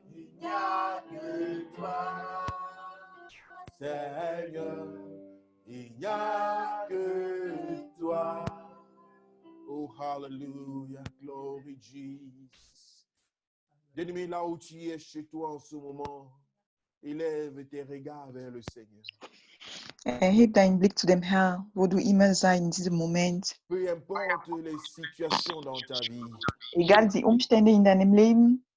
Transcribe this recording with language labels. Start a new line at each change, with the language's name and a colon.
French: Il n'y a que toi. Seigneur, il n'y a que toi.
English: Oh, hallelujah, glory Jesus.
French: Bien-aimé, là où tu es chez toi en ce moment, élève tes regards vers le Seigneur.
German: Erheb deinen Blick zu dem Herrn, wo du immer sei in diesem Moment.
French: Peu importe les situations dans ta vie,
German: Egal die Umstände in deinem Leben,